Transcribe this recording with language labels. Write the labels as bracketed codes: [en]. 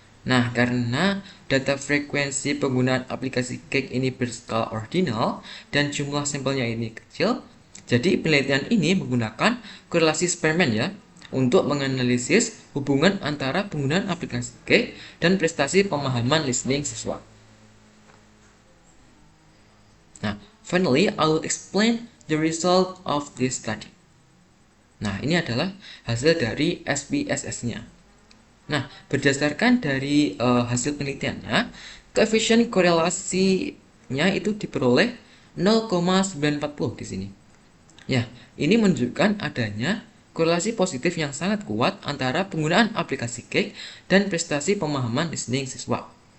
[id] Nah, karena data frekuensi penggunaan aplikasi cake ini berskala ordinal dan jumlah sampelnya ini kecil, jadi penelitian ini menggunakan korelasi Spearman ya, untuk menganalisis hubungan antara penggunaan aplikasi cake dan prestasi pemahaman listening siswa. [en] Nah, finally, I will explain the result of this study. [id] Nah, ini adalah hasil dari SPSS-nya. Nah, berdasarkan dari hasil penelitiannya, koefisien korelasinya itu diperoleh 0,940 di sini. Ya, ini menunjukkan adanya korelasi positif yang sangat kuat antara penggunaan aplikasi cake dan prestasi pemahaman listening siswa.